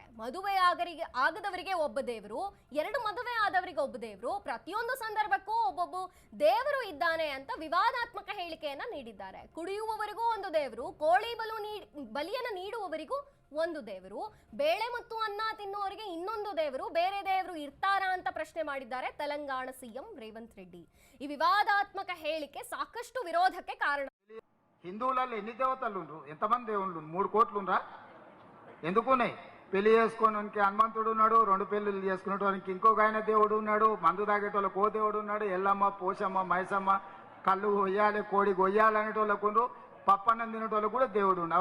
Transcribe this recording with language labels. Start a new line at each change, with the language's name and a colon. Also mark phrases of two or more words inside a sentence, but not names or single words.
Kannada: ಮದುವೆ ಆಗದವರಿಗೆ ಒಬ್ಬ ದೇವರು, 2 ಮದುವೆ ಆದವರಿಗೆ ಒಬ್ಬ ದೇವರು, ಪ್ರತಿಯೊಂದು ಸಂದರ್ಭಕ್ಕೂ ಒಬ್ಬೊಬ್ಬ ದೇವರು ಇದ್ದಾನೆ ಅಂತ ವಿವಾದಾತ್ಮಕ ಹೇಳಿಕೆಯನ್ನ ನೀಡಿದ್ದಾರೆ. ಕುಡಿಯುವವರಿಗೂ ಒಂದು ದೇವರು, ಕೋಳಿ ಬಲಿಯನ್ನ ನೀಡುವವರಿಗೂ ಒಂದು ದೇವರು, ಬೇಳೆ ಮತ್ತು ಅನ್ನ ತಿನ್ನುವವರಿಗೆ ಇನ್ನೊಂದು ದೇವರು, ಬೇರೆ ದೇವರು ಇರ್ತಾರಾ ಅಂತ ಪ್ರಶ್ನೆ ಮಾಡಿದ್ದಾರೆ ತೆಲಂಗಾಣ ಸಿಎಂ ರೇವಂತ್ ರೆಡ್ಡಿ. ಈ ವಿವಾದಾತ್ಮಕ ಹೇಳಿಕೆ ಸಾಕಷ್ಟು ವಿರೋಧಕ್ಕೆ ಕಾರಣ.
Telugu: హిందువులలో ఎన్ని దేవతలు ఉండ్రు? ఎంతమంది దేవుళ్ళు? 3 కోట్లు ఉండ్రా? ఎందుకున్నాయి? పెళ్లి చేసుకోవడానికి హనుమంతుడు ఉన్నాడు, 2 పెళ్లిళ్ళు చేసుకునేటోనికి ఇంకొక ఆయన దేవుడు ఉన్నాడు, మందు తాగేటోళ్ళకి ఓ దేవుడు ఉన్నాడు, ఎల్లమ్మ, పోషమ్మ, మైసమ్మ, కళ్ళు కొయ్యాలి, కోడి కొయ్యాలి అనేటోళ్ళకు ఉండ్రు, పప్పన్నం తినేటోళ్ళకు కూడా దేవుడు ఉండు.